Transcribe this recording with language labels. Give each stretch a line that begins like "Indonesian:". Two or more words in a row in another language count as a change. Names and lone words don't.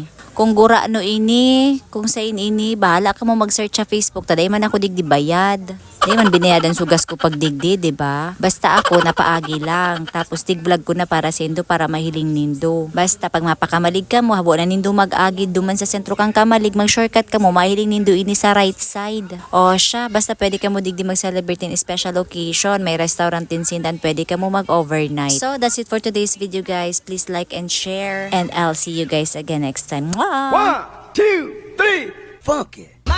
Bikol: Kung gura ini, kung sa ini, bahala ka mo mag-search sa Facebook. Taday man ako digdi bayad. Di man binayadan sugas ko pag digdi, diba? Basta ako napaagi lang. Tapos tig-vlog ko na para sendo para mahiling nindo. Basta pag mapakamalig ka mo, habo na nindo mag-agi duman sa sentro kang kamalig, mag-shortcut ka mo, mahiling nindo ini sa
English: right side.
Bikol: O siya, basta pwede ka mo digdi mag-celebrate in
English: special occasion.
Bikol: May restaurant din sindan, pwede ka mo mag-overnight.
English: So that's it for today's video guys. Please like and share. And I'll see you guys again next time. Mwah! 1, 2, 3, funky.